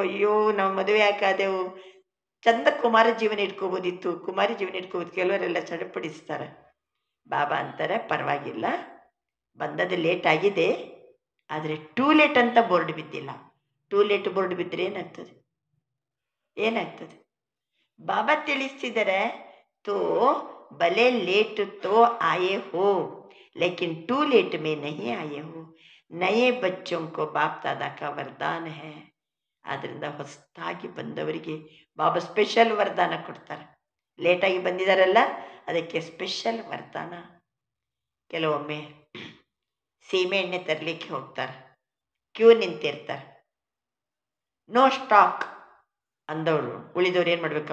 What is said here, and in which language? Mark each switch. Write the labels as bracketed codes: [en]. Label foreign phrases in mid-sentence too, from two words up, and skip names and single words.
[kn] ಅಯ್ಯೋ, ನಾವು ಮದುವೆ ಯಾಕಾದೆವು, ಚಂದ ಕುಮಾರ ಜೀವನ ಇಟ್ಕೋಬೋದಿತ್ತು, ಕುಮಾರಿ ಜೀವನ ಇಟ್ಕೋಬೋದು. ಕೆಲವರೆಲ್ಲ ಚಡಪಡಿಸ್ತಾರೆ. ಬಾಬಾ ಅಂತಾರೆ, ಪರವಾಗಿಲ್ಲ, ಬಂದದ್ದು ಲೇಟ್ ಆಗಿದೆ, ಆದರೆ [en] too late [kn] ಅಂತ ಬೋರ್ಡ್ ಬಿದ್ದಿಲ್ಲ. [en] too late [kn] ಬೋರ್ಡ್ ಬಿದ್ದರೆ ಏನಾಗ್ತದೆ? ಏನಾಗ್ತದೆ? ಬಾಬಾ ತಿಳಿಸ್ತಿದ್ದಾರೆ, [hi] तो भले लेट तो आए हो लेकिन [en] too late [hi] में नहीं आए हो. नए बच्चों को बाप दादा का वरदान है. [kn] ಆದ್ದರಿಂದ ಹೊಸದಾಗಿ ಬಂದವರಿಗೆ ಬಾಬಾ ಸ್ಪೆಷಲ್ ವರದಾನ ಕೊಡ್ತಾರೆ. ಲೇಟಾಗಿ ಬಂದಿದ್ದಾರಲ್ಲ, ಅದಕ್ಕೆ ಸ್ಪೆಷಲ್ ವರದಾನ. ಕೆಲವೊಮ್ಮೆ ಸೀಮೆ ಎಣ್ಣೆ ತರಲಿಕ್ಕೆ ಹೋಗ್ತಾರೆ, ಕ್ಯೂ ನಿಂತಿರ್ತಾರೆ. [en] no stock [kn] ಅಂದವರು ಉಳಿದವ್ರು ಏನು ಮಾಡ್ಬೇಕು?